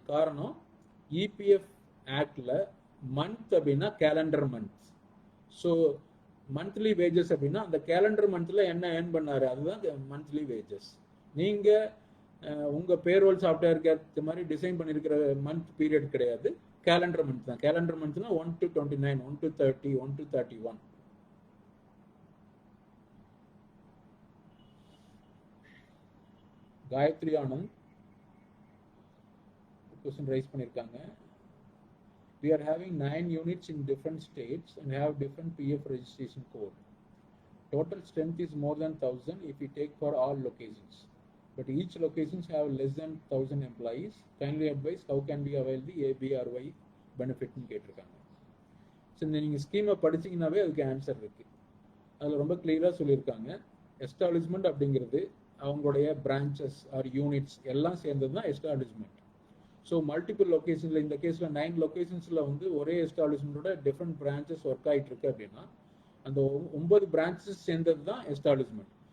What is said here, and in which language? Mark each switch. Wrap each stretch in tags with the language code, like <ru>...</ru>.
<ta>காரணம், இபிஎஃப் ஆக்டில் மந்த் அப்படின்னா calendar month. So monthly wages அப்படின்னா அந்த கேலண்டர் மந்த்தில் என்ன ஏர்ன் பண்ணாரு அதுதான் மந்த்லி வேஜஸ். நீங்கள் உங்கள் பேரோல் சாஃப்ட்வேருக்கு ஏற்ற மாதிரி டிசைன் பண்ணியிருக்கிற மந்த் பீரியட் கிடையாது, கேலண்டர் மந்த் தான். Calendar மந்த்னா 1 to 29, 1 to 30, 1 to 31. Gayatri Anand question raise பண்ணியிருக்காங்க.</ta> <en>We are having 9 units in different states and have different PF registration code. Total strength is more than 1000 if we take for all locations. But each locations have less than 1000 employees. Kindly advise how can we avail the ABRY benefit</en> <ta>னு கேட்டிருக்காங்க. So நீங்கள் ஸ்கீமை படிச்சிங்கனாவே அதுக்கு answer இருக்குது. அதில் ரொம்ப கிளியராக சொல்லியிருக்காங்க. எஸ்டாப்ளிஷ்மெண்ட் அப்படிங்கிறது அவங்களுடைய பிரான்ச்சஸ் ஆர் யூனிட்ஸ் எல்லாம் சேர்ந்தது தான் எஸ்டாப்ளிஷ்மெண்ட். ஸோ மல்டிபிள் லொக்கேஷனில், இந்த கேஸில் 9 லொக்கேஷன்ஸில் வந்து ஒரே எஸ்டாப்ளிஷ்மெண்ட்டோட டிஃப்ரெண்ட் பிரான்ச்சஸ் ஒர்க் ஆகிட்டு இருக்கு அப்படின்னா அந்த 9 பிரான்ச்சஸ் சேர்ந்தது தான் எஸ்டாப்ளிஷ்மெண்ட்.</ta>